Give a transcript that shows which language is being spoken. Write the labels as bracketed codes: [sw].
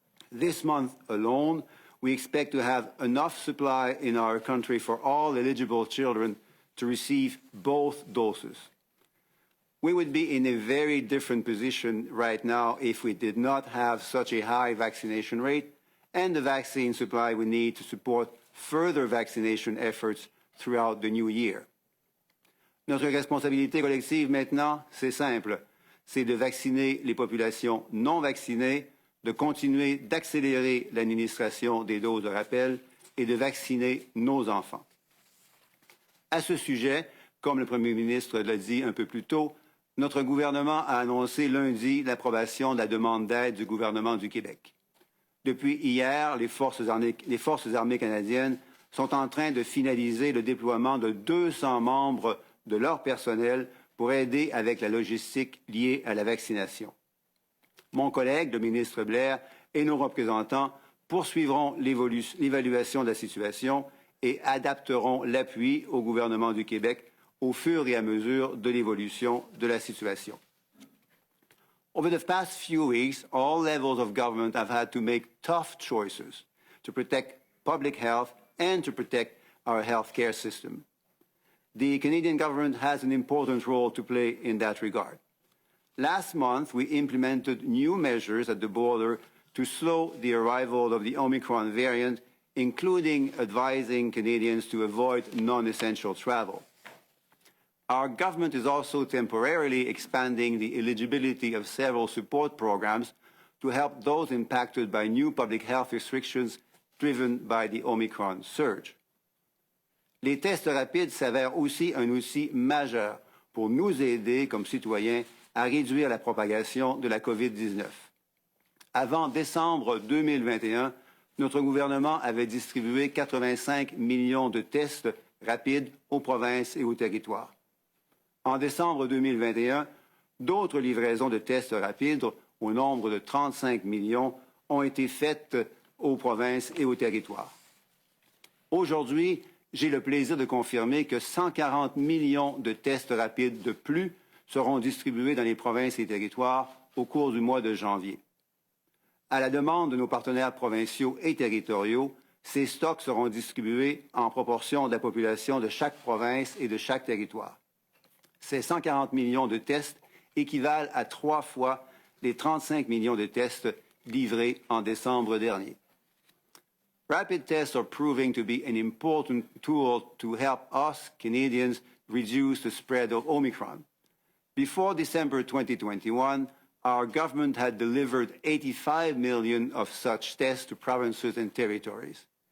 [en] This month alone, we expect to have enough supply in our country for all eligible children to receive both doses. We would be in a very different position right now if we did not have such a high vaccination rate and the vaccine supply we need to support further vaccination efforts throughout the new year. [fr] Notre responsabilité collective maintenant, c'est simple, c'est de vacciner les populations non vaccinées, de continuer d'accélérer l'administration des doses de rappel et de vacciner nos enfants. À ce sujet, comme le Premier ministre l'a dit un peu plus tôt, notre gouvernement a annoncé lundi l'approbation de la demande d'aide du gouvernement du Québec. Depuis hier, les forces armées canadiennes sont en train de finaliser le déploiement de 200 membres de leur personnel pour aider avec la logistique liée à la vaccination. Mon collègue, le ministre Blair, et nos représentants poursuivront l'évaluation de la situation et adapteront l'appui au gouvernement du Québec au fur et à mesure de l'évolution de la situation. [en] Over the past few weeks, all levels of government have had to make tough choices to protect public health and to protect our healthcare system. The Canadian government has an important role to play in that regard. Last month, we implemented new measures at the border to slow the arrival of the Omicron variant, including advising Canadians to avoid non-essential travel. Our government is also temporarily expanding the eligibility of several support programs to help those impacted by new public health restrictions driven by the Omicron surge. [fr] Les tests rapides s'avèrent aussi un outil majeur pour nous aider comme citoyens à réduire la propagation de la COVID-19. Avant décembre 2021, notre gouvernement avait distribué 85 millions de tests rapides aux provinces et aux territoires. En décembre 2021, d'autres livraisons de tests rapides au nombre de 35 millions ont été faites aux provinces et aux territoires. Aujourd'hui, j'ai le plaisir de confirmer que 140 millions de tests rapides de plus seront distribués dans les provinces et territoires au cours du mois de janvier. À la demande de nos partenaires provinciaux et territoriaux, ces stocks seront distribués en proportion de la population de chaque province et de chaque territoire. Ces 140 millions de tests équivalent à 3 fois les 35 millions de tests livrés en décembre dernier. [en] Rapid tests are proving to be an important tool to help us Canadians reduce the spread of Omicron. Before December 2021, our government had delivered 85 million of such tests to provinces and territories.